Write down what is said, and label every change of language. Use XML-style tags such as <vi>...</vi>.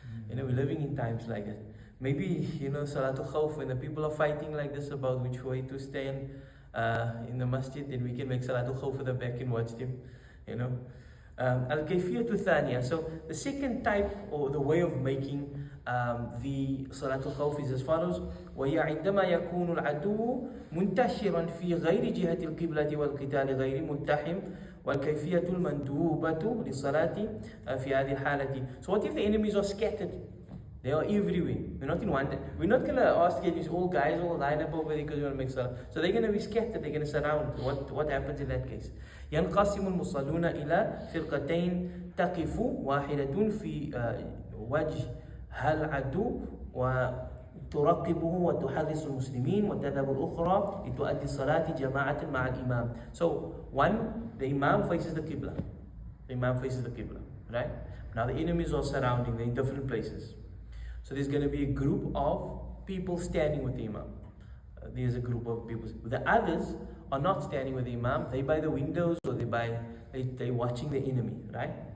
<en>We're living in times like that. Maybe Salatul Khawf, when the people are fighting like this about which way to stand in the masjid, then we can make Salatul Khawf at the back and watch them. Al-Kayfiyatu Thaniya. So the second type, or the way of making the Salatul Khawf, is as follows:</en> <ar>وَهِيَ عِنْدَمَا يَكُونُ الْعَدُوُّ مُنْتَشِرًا فِي غَيْرِ جِهَةِ الْقِبْلَةِ وَالْقِتَالِ غَيْرِ مُلْتَحِمٍ والكيفية المندوبة للصلاة في هذه الحالة.</ar> <en>So what if the enemies are scattered? They are everywhere. We're not in one. We're not going to ask these all guys all line up over there because we want to make salah. So they're going to be scattered. They're going to surround. What happens in that case?</en> <ar>ينقسم المصلون إلى فرقتين تقف واحدة في وجه العدو وتراقبه وتحرس المسلمين وتذهب الأخرى لتؤدي الصلاة جماعة مع الإمام.</ar> <en>So one, the Imam faces the Qibla. The Imam faces the Qibla, right? Now the enemies are surrounding. They're in different places. So there's going to be a group of people standing with the Imam. There's a group of people. The others are not standing with the Imam. They're by the windows or they're watching the enemy, right?</en>